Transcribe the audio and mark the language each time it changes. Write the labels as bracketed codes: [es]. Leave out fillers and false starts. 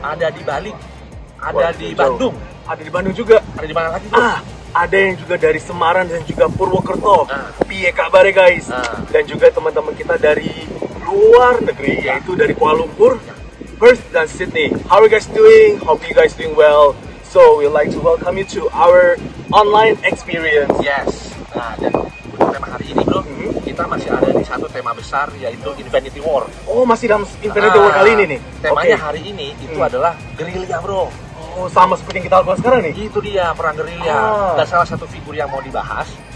[id] ada di Bali, Wah, ada di jauh. Bandung, Ada di Bandung juga. ada di mana lagi bro? Ada yang juga dari Semarang dan juga Purwokerto. [jv] Piye kabare [id] guys? Dan juga teman-teman kita dari luar negeri, yaitu dari Kuala Lumpur, Perth dan Sydney. [en] How are you guys doing? Hope you guys doing well. So we'd like to welcome you to our online experience. Yes. [id] Nah, dan untuk tema hari ini bro, kita masih ada di satu tema besar yaitu Infinity War. Oh, masih dalam Infinity War kali ini nih? Temanya Oke. hari ini itu adalah gerilya bro. Oh, sama seperti yang kita lakukan sekarang nih? Itu dia perang gerilya. Dan salah satu figur yang mau dibahas